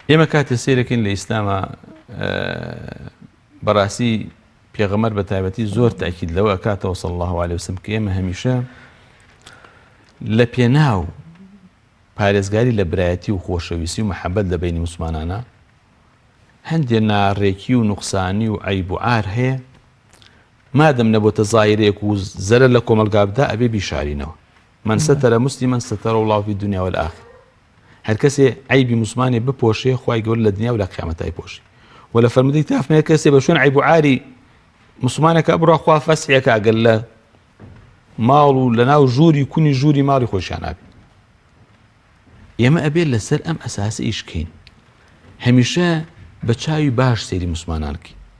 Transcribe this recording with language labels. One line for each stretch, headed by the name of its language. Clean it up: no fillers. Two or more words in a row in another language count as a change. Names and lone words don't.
Central Kurdish: ئێمە کاتێ سیرەکەین لە ئیسلامە بەڕاستی پێغەمبەر بە تایبەتی زۆر تاکید لەوە ئەکاتەوە
Arabic: صلی الله عليه وسلم
Central Kurdish: کە ئێمە هەمیشە لە پێناو پارێزگاری لە برایەتی و خۆشەویستی و مەحەبەت لە بینی موسڵمانانە هەندێ ناڕێکی و نوقسانی و عەیب و عار هەیە مادەم نەبووتە زایرێک و زەرە لە کۆمەلگا بدا ئەبێ بیشارینەوە
Arabic: من ستر مسلما ستر الله في الدنيا والآخرة
Central Kurdish: هەر کەسێ عیبی موسڵمانێ بپۆشێ خوای گەورە لە دنیا و لە قیامەتای پۆشی وە لە فەرمودەی تافمەیە کەسێ بە شوێن عیب و عاری مسلمانەکە بڕوا خوا فەسحێکە ئەگەر لە ماڵ و لە ناو ژووری کونی ژووری ماڵی خۆشیان نابێ ئێمە ئەبێت لەسەر ئەم ئەساسە ئیشکەین هەمیشە بە چاوی باش سەیری موسڵمانانکی